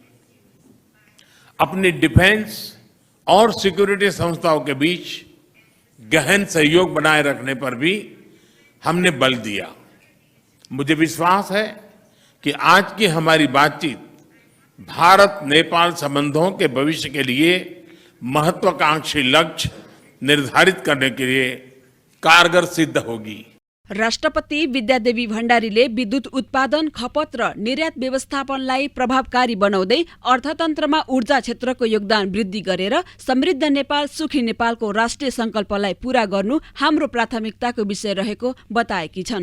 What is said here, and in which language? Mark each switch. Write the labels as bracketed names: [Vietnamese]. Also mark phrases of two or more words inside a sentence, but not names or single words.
[Hindi] अपनी डिफेंस और सिक्योरिटी संस्थाओं के बीच गहन सहयोग बनाए रखने पर भी हमने बल दिया। मुझे विश्वास है कि आज की हमारी बातचीत भारत नेपाल संबंधों के भविष्य के लिए महत्वाकांक्षी लक्ष्य निर्धारित करने के लिए कारगर सिद्ध होगी। [Nepali] राष्ट्रपति विद्यादेवी भण्डारीले विद्युत उत्पादन, खपत र निर्यात व्यवस्थापनलाई प्रभावकारी बनाउँदै अर्थतन्त्रमा ऊर्जा क्षेत्रको योगदान वृद्धि गरेर समृद्ध नेपाल, सुखी नेपालको राष्ट्रिय संकल्पलाई पूरा गर्नु हाम्रो प्राथमिकताको विषय रहेको बताएकी छन्।